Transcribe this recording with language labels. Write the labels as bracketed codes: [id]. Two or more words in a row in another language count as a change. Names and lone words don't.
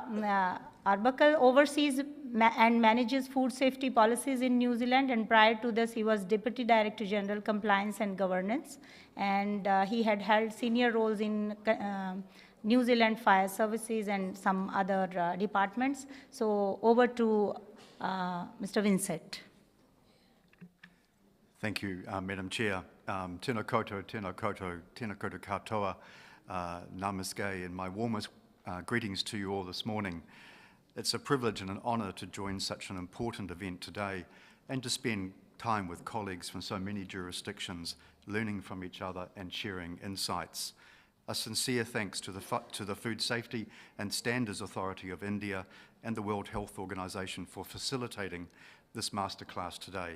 [en] Arbuckle oversees and manages food safety policies in New Zealand, and prior to this he was Deputy Director General Compliance and Governance, and he had held senior roles in New Zealand Fire Services and some other departments. So over to Mr. Vincent. Thank you, Madam Chair. [mi] Tēnā koutou, tēnā koutou, tēnā koutou katoa, [en] namaste, and my warmest greetings to you all this morning. It's a privilege and an honour to join such an important event today and to spend time with colleagues from so many jurisdictions, learning from each other and sharing insights. A sincere thanks to the Food Safety and Standards Authority of India and the World Health Organization for facilitating this masterclass today.